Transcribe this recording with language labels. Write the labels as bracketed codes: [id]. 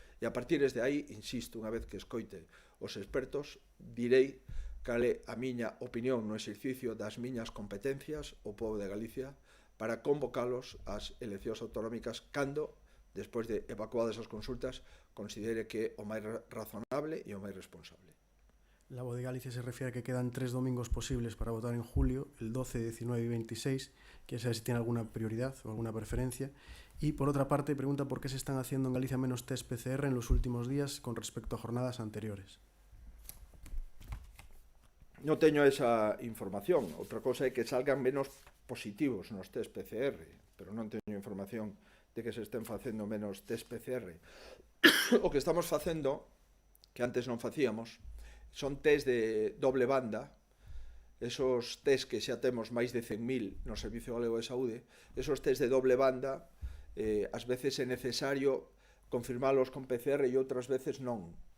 [gl] E a partir de aí, insisto, unha vez que escoite os expertos, direi cal é a miña opinión no exercicio das miñas competencias ao povo de Galicia para convocalos ás eleccións autonómicas cando, despois de evacuadas as consultas, considere que é o máis razonable e o máis responsable. [es] La Voz de Galicia se refiere a que quedan 3 domingos posibles para votar en julio, el 12, 19 y 26, que sabe si tiene alguna prioridad o alguna preferencia. Y por otra parte, pregunta por qué se están haciendo en Galicia menos test PCR en los últimos días con respecto a jornadas anteriores. [gl] Non teño esa información. Outra cosa é que salgan menos positivos nos test PCR, pero non teño información de que se estén facendo menos test PCR. O que estamos facendo, que antes non facíamos, son test de doble banda, esos test que xa temos máis de 100.000 no Servicio Galego de Saúde, esos test de doble banda, ás veces é necesario confirmalos con PCR e outras veces non.